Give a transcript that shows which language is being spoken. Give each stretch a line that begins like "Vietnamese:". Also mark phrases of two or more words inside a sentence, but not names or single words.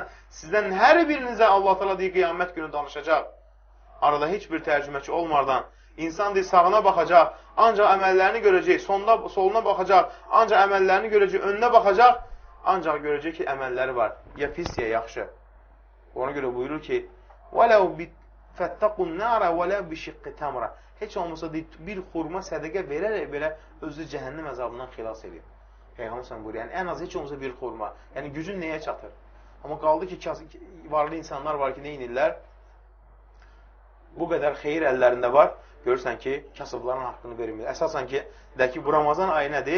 Azerbaijani: Sizdən hər birinizə Allah Teala deyir, qiyamət günü danışacaq. Arada heç bir tərcüməçi olmadan, İnsan deyir, sağına baxacaq, ancaq əməllərini görəcək, soluna baxacaq, ancaq əməllərini görəcək, önünə baxacaq, ancaq görəcək ki, əməlləri var. Ya pis, ya yaxşı. Ona görə buyurur ki,
Arabic: وَلَوْ فَتَّقُوا النَّارَ وَلَوْ بِشِقِّ تَمْرَ
Azerbaijani: Heç olmasa deyir, bir xurma sədəqə verərək belə özü cəhənnəm əzabından xilas edir. Peyğəmbər sən buyurur, yəni ən az heç olmasa bir xurma. Yəni gücün nəyə çatır? Amma qaldı ki, varlı insanlar var ki, nə inirlər? Bu qədər xeyir əllərində var. Görürsən ki, kasıbların haqqını vermir. Əsasən ki, bu Ramazan ayı nədir?